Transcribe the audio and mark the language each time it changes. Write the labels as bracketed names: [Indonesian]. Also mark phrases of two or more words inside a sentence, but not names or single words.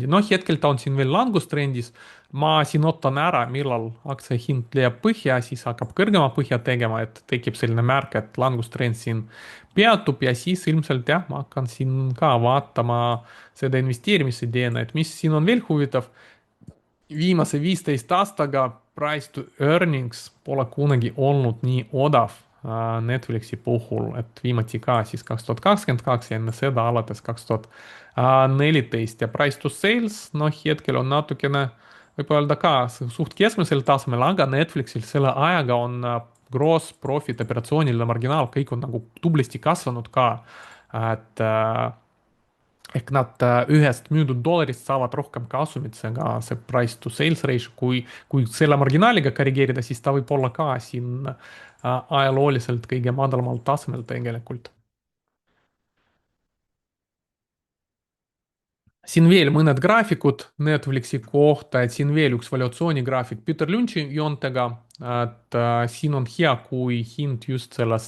[Estonian] noh, hetkel ta on siin veel langustrendis. ma siin ootan ära, millal aktsia hind leiab põhja, siis hakkab kõrgema põhja tegema, et tekib selline märk, et langustrend siin peatub ja siis ilmselt jah, ma hakkan siin ka vaatama seda investeerimisideena, et mis siin on veel huvitav. Viimase 15 aastaga [English] price to earnings [Estonian] pole kunagi olnud nii odav Netflixi puhul, et viimati ka siis 2022 ja enne seda alates 2014 ja [English] price to sales, [Estonian] noh hetkel on natukene, võib öelda ka suht keskmisel tasemel, aga Netflixil selle ajaga on [English] gross profit, [Estonian] operatsiooniline marginaal, kõik on nagu tublisti kasvanud ka, et ehk nad ühest müüdud dollarist saavad rohkem kasumit, seega see [English] price to sales ratio, [Estonian] kui selle marginaaliga korrigeerida, siis ta võib olla ka siin ajalooliselt kõige madalamal tasemel tegelikult. Siin veel mõned graafikud Netflixi kohta, et siin veel üks valuatsioonigraafik Peter Lynch'i joontega, et siin on hea, kui hind just sellest